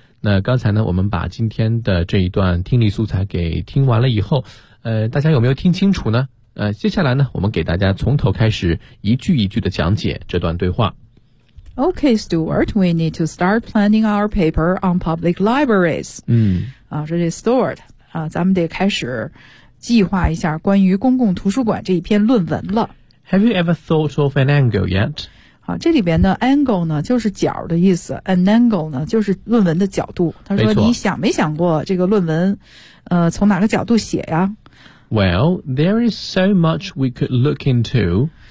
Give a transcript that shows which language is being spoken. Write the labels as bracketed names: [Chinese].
[Chinese] 那刚才呢我们把今天的这一段听力素材给听完了以后大家有没有听清楚呢接下来呢我们给大家从头开始一句一句的讲解这段对话。 [English] Okay, Stuart, we need to start planning our paper on public libraries. [Chinese] 这是 Stuart, 咱们得开始计划一下关于公共图书馆这一篇论文了。 [English] Have you ever thought of an angle yet? [Chinese] 这里边的 angle 呢就是角的意思 ,an angle 呢就是论文的角度。他说你想没想过这个论文从哪个角度写呀 [English] ?Well, there is so much we could look into.